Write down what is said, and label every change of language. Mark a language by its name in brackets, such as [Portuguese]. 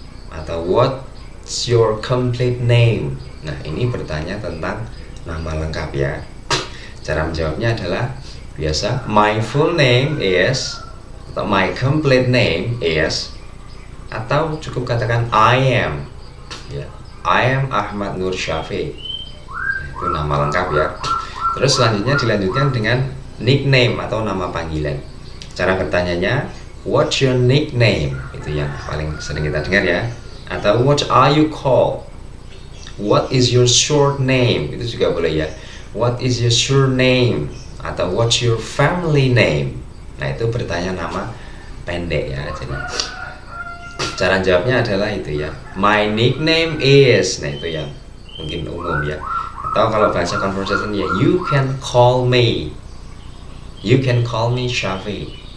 [Indonesian] Atau [English] what's your complete name? [Indonesian] Nah, ini bertanya tentang nama lengkap ya. Cara menjawabnya adalah biasa [English] my full name is, [Indonesian] atau [English] my complete name is, [Indonesian] atau cukup katakan [English] I am [Indonesian] ya. [English] I am [Indonesian] Ahmad Nur Syafi. Itu nama lengkap ya. Terus selanjutnya dilanjutkan dengan nickname atau nama panggilan. Cara bertanyanya, [English] what's your nickname? [Indonesian] Itu yang paling sering kita dengar ya. Atau [English] what are you called? What is your short name? [Indonesian] Itu juga boleh ya. [English] What is your short name? [Indonesian] Atau [English] what's your family name? [Indonesian] Nah, itu bertanya nama pendek ya. Jadi cara jawabnya adalah itu ya. [English] My nickname is. [Indonesian] Nah, itu yang mungkin umum ya. Atau kalau bahasa [English] conversation ya, you can call me Shafi.